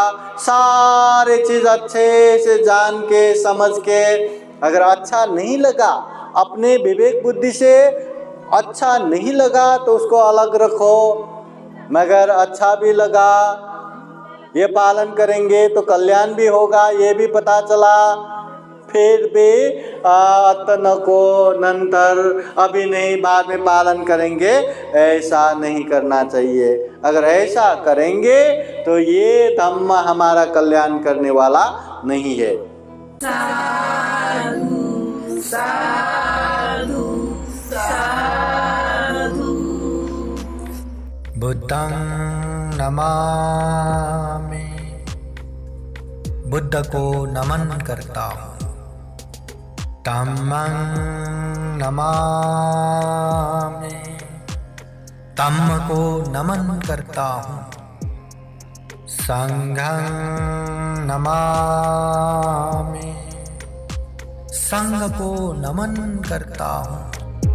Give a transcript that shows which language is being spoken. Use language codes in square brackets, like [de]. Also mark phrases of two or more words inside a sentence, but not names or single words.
[hi] सारे चीज़ अच्छे से जान के समझ के, अगर अच्छा नहीं लगा, अपने विवेक बुद्धि से अच्छा नहीं लगा तो उसको अलग रखो, मगर अच्छा भी लगा, ये पालन करेंगे तो कल्याण भी होगा, ये भी पता चला, फिर भी अतन को नंतर अभी नहीं बाद में पालन करेंगे, ऐसा नहीं करना चाहिए। अगर ऐसा करेंगे तो ये धम्म हमारा कल्याण करने वाला नहीं है। [pi] साधु साधु साधु। बुद्धं नमामि, [hi] बुद्ध को नमन करता हूँ। [pi] धम्मं नमामि, [hi] धम्म को नमन करता हूँ। [pi] संघं नमामि, [hi] संघ को नमन करता हूँ।